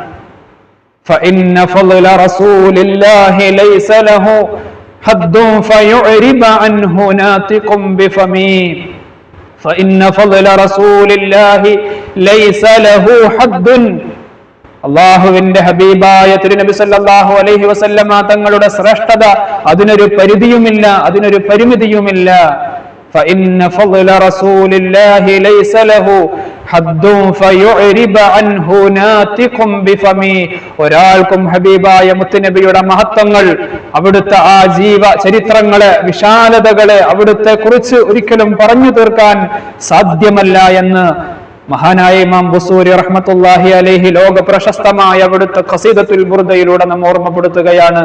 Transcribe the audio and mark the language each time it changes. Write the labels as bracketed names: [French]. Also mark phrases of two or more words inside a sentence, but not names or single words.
[Arabic] فإن فضل رسول الله ليس له حد فيعرب عنه ناطق بفمه. فإن فضل رسول الله ليس له حد, [Malayalam] അള്ളാഹുവിന്റെ ഹബീബായ തിരുനബി [Arabic] صلى الله عليه وسلم [Malayalam] തങ്ങളുടെ ശ്രേഷ്ഠത അതിനൊരു പരിധിയുമില്ല, അതിനൊരു പരിമിതിയുമില്ല. [Arabic] فإن فضل رسول الله ليس له حد فيعرب عنه ناطق بفمه. [Malayalam] ഒരാൾക്കും ഹബീബായ മുത്തുനബിയുടെ മഹത്വങ്ങൾ, അവിടുത്തെ ആ ജീവ ചരിത്രങ്ങളെ, വിശാലതകളെ അവിടുത്തെ കുറിച്ച് ഒരിക്കലും പറഞ്ഞു തീർക്കാൻ സാധ്യമല്ല എന്ന് മഹാനായ ഇമാം ബുസൂരി [Arabic] رحمة الله عليه [Malayalam] ലോക പ്രശസ്തമായ അവിടുത്തെ ഖസീദത്തുൽ ബുർദയിലൂടെ നമ്മെ ഓർമ്മപ്പെടുത്തുകയാണ്.